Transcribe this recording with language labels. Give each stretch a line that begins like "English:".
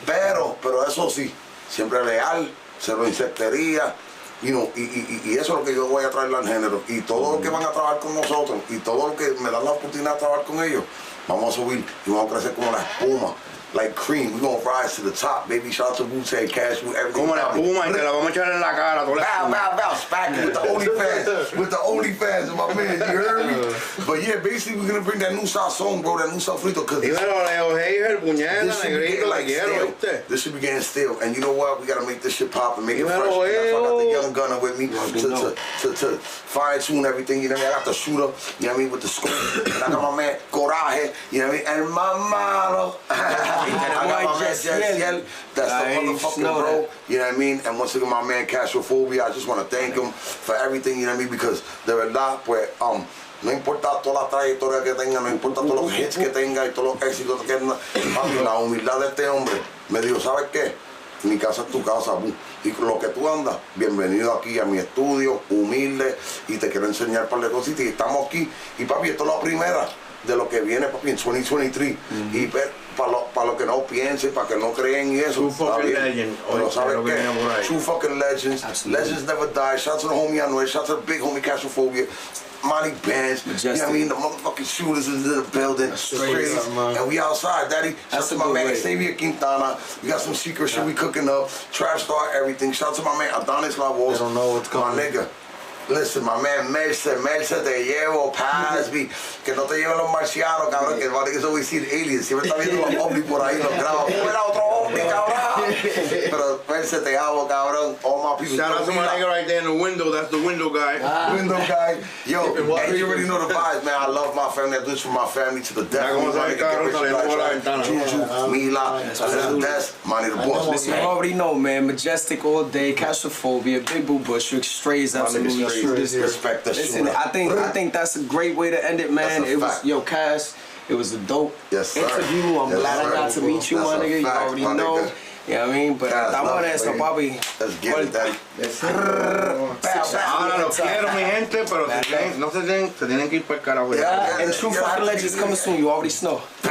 Spanish: Pero eso sí, siempre leal, cero insectería. Y eso es lo que yo voy a traerle al género. Y todos los que van a trabajar con nosotros y todos los que me dan la oportunidad de trabajar con ellos, vamos a subir y vamos a crecer como la espuma.
English: Like cream, we're gonna rise to the top, baby. Shout out to Wu-Tang, Cash, everything.
Spanish: Como la espuma y te la vamos a echar en la cara.
English: Bow, smack it with the OnlyFans. With the OnlyFans, my man, you heard me? But yeah, basically we're gonna bring that new sazón, bro, that new sofrito.
Spanish: Dímelo, Leo Heiger, puñeta, negrito, la quiero, ¿viste?
English: This should be getting stale. And you know what? We gotta make this shit pop and make it fresh.
Spanish: Dímelo,
English: That's why I got the young gunner with me to fine tune everything. You know what I mean? I got the shooter, you know what I mean, with the scope. And I got my man Coraje, you know what I mean? And my model. I got my man djsetk, that's the motherfucking bro, you know what I mean? And once again, my man Kastrofobia, I just want to thank him for everything, you know what I mean?
Spanish: Because de verdad, pues, no importa toda la trayectoria que tenga, no importa todos los hits que tenga y todos los éxitos que tenga, la humildad de este hombre me dijo, ¿sabes qué? Mi casa es tu casa, boom. Y con lo que tú andas, bienvenido aquí a mi estudio, humilde, y te quiero enseñar un par de cositas. Y estamos aquí, y papi, esto es la primera de lo que viene, papi, en 2023. Y para lo que no piensen, para que no creen y eso.
English: True fucking legend. Pero ¿sabes qué? True fucking legends. Absolutely. Legends never die. Shout out to the homie Anuel. Shout out to the big homie Kastrofobia. Money bands, you know what I mean? The motherfucking shooters is in the building. And we outside, daddy. Shout out to my man Xavier Quintana. We got some secret shit we cooking up. Trap Star, everything. Shout out to my man Adonis Lavos. I don't know what's coming. My nigga.
Spanish: Listen, my man Merce, te llevo, Pasby, que no te lleven los marcianos, cabrón, que van a eso decir aliens, siempre está viendo los ovnis por ahí, los graba, era otro ovni, cabrón. Pero Merce, te amo, cabrón, all my people.
English: Shout out to my nigga right there in the window, that's the window guy. Window guy. Yo, and you already know the vibes, man. I love my family, I do this for my family to the death. Juju, Mila, that's Money the Boss. Listen, you already know, man. Majestic all day, Kastrofobia, Big Boo Bush, Strays, absolutely. Respect the Listen, I think that's a great way to end it, man. It was, yo, Cass, it was a dope interview. I'm glad I got to meet you, my nigga. You already know. You know what I mean? But I want to ask my papi. Let's get it, daddy.
Spanish: Ahora los quiero, mi gente, pero se tienen que ir para el carajo.
English: And True Fucking Legends coming soon. You already know.